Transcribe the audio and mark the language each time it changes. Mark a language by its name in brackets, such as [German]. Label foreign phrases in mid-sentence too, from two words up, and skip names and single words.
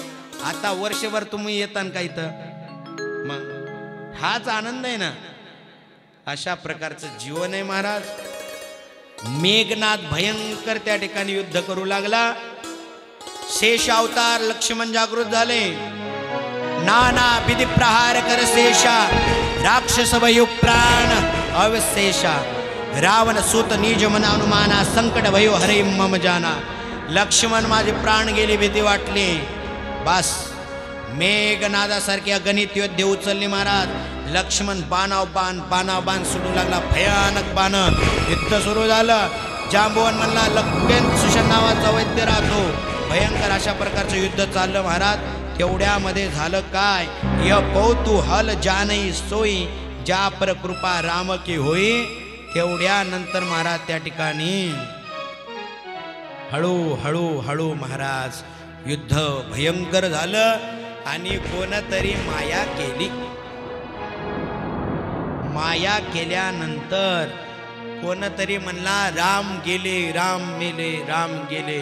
[Marathi] आता वर्षभर तुम्ही येतान का इथं, मग हाच आनंद आहे ना. अशा प्रकारचं जीवन आहे महाराज. मेघनाद भयंकर त्या ठिकाणी युद्ध करू लागला. शेष अवतार लक्ष्मण जागृत झाले. [Awadhi] नाना विधि प्रहार कर शेषा राक्षस वयु प्राण अवशेषा. रावण सुत निज मन अनुमाना संकट भयो हरे मम जाना. [Marathi] लक्ष्मण माझे प्राण गेले, भीती वाटली. बस मेघनादासारखे अगणित योद्धे उचलले महाराज. लक्ष्मण बाणाव बाण सुटू लागला. भयानक बाण युद्ध सुरू झालं. जांबवन म्हणला लक्ष्मण सुशन नावाचा वैद्य राहतो. भयंकर अशा प्रकारचं युद्ध चाललं महाराज. तेवढ्यामध्ये झालं काय. [Awadhi] य कौतूहल जानई सोयी ज्या पर कृपा राम की होई, [Marathi] तेवढ्यानंतर महाराज त्या ठिकाणी हळू महाराज युद्ध भयंकर झालं आणि कोणतरी माया केली. माया केल्यानंतर कोणतरी म्हणला राम गेले, राम मेले, राम गेले.